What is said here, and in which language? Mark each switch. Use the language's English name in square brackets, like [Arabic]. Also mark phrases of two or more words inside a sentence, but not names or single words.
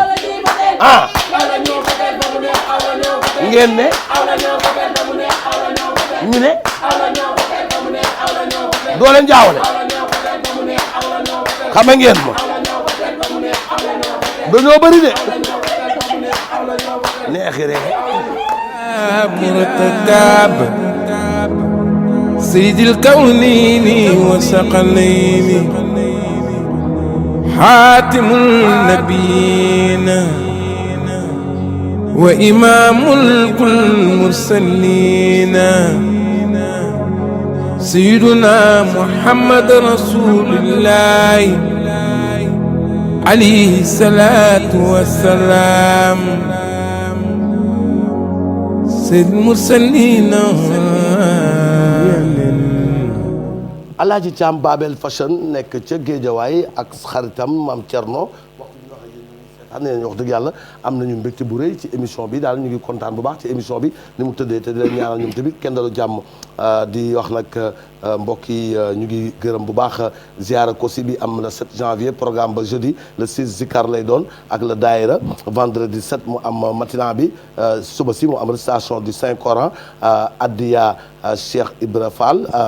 [Wolof] ah. ngeen ne. ñu ne. doo leen jaawale. xame ngeen ma. dañoo bëri de. neexi rek. [Arabic] مرتكب سيد الكونين وثقلين حاتم النبيين وإمام المرسلين سيدنا محمد رسول الله عليه الصلاة والسلام سيد المرسلين [Wolof] Alaaji Thiam Babel Fashion nekk ca Géejawaay ak xaritam Maam Thierno xam ne wax dëgg yàlla am nañu mbégte bu rëy ci émission bi daal ñu ngi kontaan bu baax ci émission bi ni mu tëddee te di leen ñaanal ñoom tamit kenn dalu jàmm di wax nag mbokk yi ñu ngi gërëm bu baax ziara kosi bi am na 7 janvier programme ba jeudi le 6 zikar lay doon ak le daïra vendredi 7 mu am matinat bi suba si mu am [French] récitation du Saint Coran [Wolof] addiya Cheikh Ibra Fall